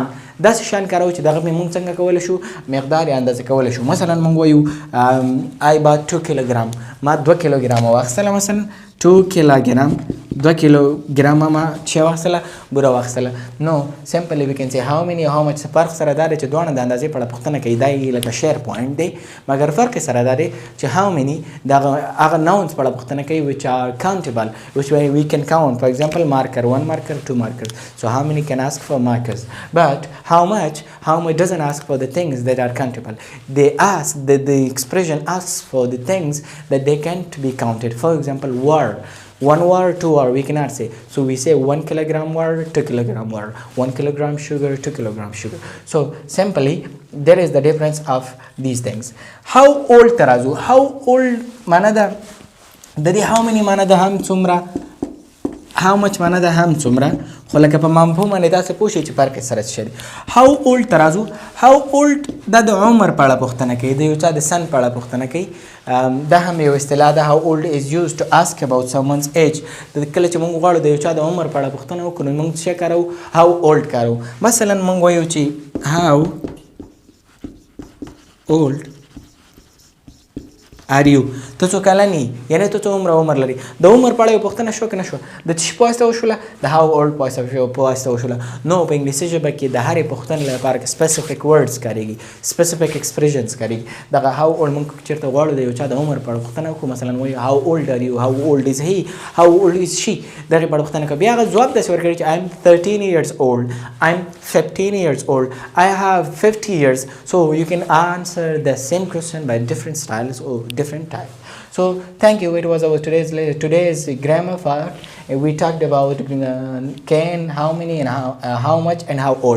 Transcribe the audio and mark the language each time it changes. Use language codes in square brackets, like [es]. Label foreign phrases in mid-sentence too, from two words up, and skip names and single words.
[ps] داسې شیان کارو چې دغه موږ څنګه کولی شو مقدار یې اندازه کولی شو. مثلا موږ وایو [en] I bought 2 kilogram. [ps] ما 2 کیلوګرامه واخیستله. مثلا 2 کیلوګرام 2 کیلوګرامه ما چې واخیستله بوره واخیستله. [en] نو simply we can see how many how much. [ps] فرق سره دا دی چې دواړه د اندازې په اړه پوښتنه کوي. دا یې لکه [en] share point [ps] دی مګر فرق یې سره دا دی چې [en] how many [ps] دغه هغه nouns په اړه پوښتنه کوي [en] which are countable which we can count. For example marker 1 marker 2 markers. So how many can ask for markers. But how much doesn't ask for the things that are countable. They ask the expression asks for the things that they can't be counted. For example word 1 word 2 word we cannot say. So we say 1 kilogram word 2 kilogram word 1 kilogram sugar 2 kilogram sugar. So simply there is the difference of these things. How old [ps] ترازو [en] how old [ps] معنا ده د دې [en] how many [ps] معنا ده هم څومره [en] how much [ps] معنا ده هم څومره خو لکه په مفهوم باندې تاسو پوه شئ چې فرق یې سره څه دی. [en] how old [ps] ترازو [en] how old [ps] دا د عمر په اړه پوښتنه کوي د یو چا د سن په اړه پوښتنه کوي. دا هم یو اصطلاح ده. [en] how old is used to ask about someone's age. [ps] د کله چې موږ غواړو د یو چا د عمر په اړه پوښتنه وکړو نو موږ څه کارو [en] how old [ps] کارو. مثلا موږ وایو چې [en] how old are you. [ps] ته څو کلن یې یعنې ته څومره عمر لري. د عمر په اړه یو پوښتنه شوه که نه شوه. د څه په واسطه وشوله د [en] how old [ps] په واسطه وشوله. نو په انګلیسي ژبه کې د هرې پوښتنې لپاره [en] specific words [ps] کارېږي [en] specific expressions [ps] کارېږي. دغه [en] how old [ps] موږ چېرته غواړو د یو چا د عمر په اړه پوښتنه وکړو مثلا وایو [en] how old are you how old is he how old is she [ps] دغې په اړه پوښتنه کوو. بیا هغه ځواب داسې ورکوي چې [en] I am 13 years old I am 15 years old I have 50 years. So you can answer the same question by different styles or different types. So thank you. It was our today's grammar part. We talked about can, how many, and how much, and how old.